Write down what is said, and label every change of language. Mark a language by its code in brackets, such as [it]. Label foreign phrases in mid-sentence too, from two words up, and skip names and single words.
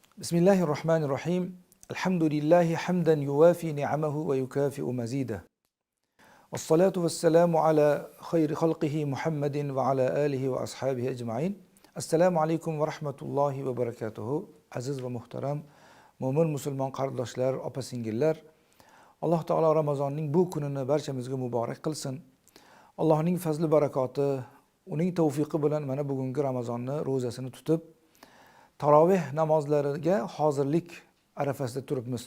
[ar] بسم الله الرحمن الرحيم. الحمد لله حمدا يوافي نعمه ويكافئ مزيده. والصلاة والسلام على خير خلقه محمد وعلى آله وأصحابه أجمعين. السلام عليكم ورحمة الله وبركاته. [uz] Aziz ve muhtaram mo'min musulmon qarindoshlar, opa-singillar. Alloh taolo Ramazonning bu kunini barchamizga muborak qilsin. Allohning fazli barakoti, uning tavfiqi bilan mana bugungi Ramazonni ro'zasini tutib taroveh namozlariga hozirlik arafasida turibmiz.